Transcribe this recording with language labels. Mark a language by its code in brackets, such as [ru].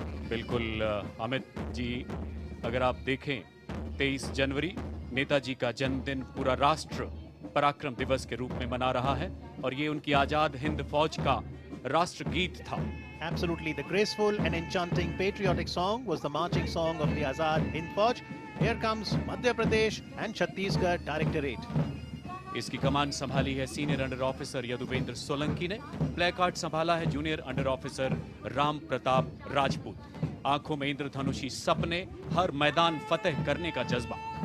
[hi] बिल्कुल अमित जी, अगर आप देखें 23 जनवरी नेताजी का जन्मदिन पूरा राष्ट्र पराक्रम दिवस के रूप में मना रहा है और ये उनकी आजाद हिंद फौज का राष्ट्रगीत था. [en] Absolutely, the graceful and enchanting patriotic song was the marching song of the Azad Hind Fauj. Here comes Madhya Pradesh and Chhattisgarh Directorate. [hi] इसकी कमान संभाली है senior under officer Yaduvendra Solanki ने. प्लेकार्ड संभाला है junior under officer Ram Pratap Rajput. आंखों में इंद्रधनुषी सपने, हर मैदान फतेह करने का जज्बा.